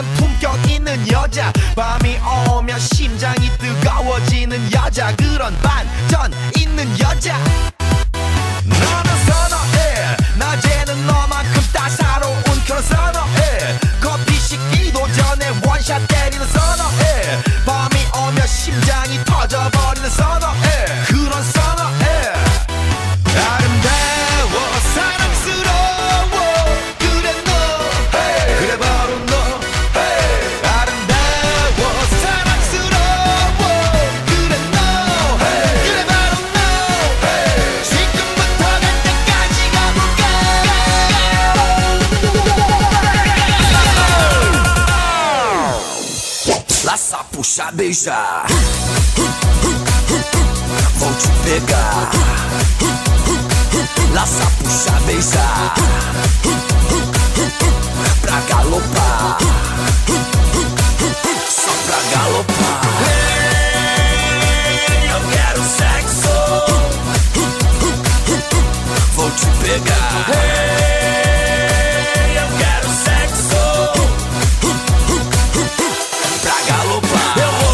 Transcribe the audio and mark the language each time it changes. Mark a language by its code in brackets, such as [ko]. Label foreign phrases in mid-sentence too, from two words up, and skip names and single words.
[ko] 품격 있는 여자 밤이 오면 심장이 뜨거워지는 여자 그런 반전 있는 여자 너는 선어해 낮에는 너만큼 따사로운 그런 선어해 커피 식기도 전에 원샷 때리는 선어해 밤이 오면 심장이 터져버리는 선어해 그런 선어해 아름다워 사랑스러워 그래 너 hey. 그래 바로 너 hey. 아름다워 사랑스러워 그래 너 hey. 그래 바로 너 hey. 지금부터 갈 때까지 가볼까 [pt] Laça, puxa, beija Vou te pegar Laça, puxa, beija Pra galopar Só pra galopar Hey, eu quero sexo Vou te pegar Hey, eu quero sexo Pra galopar Eu vou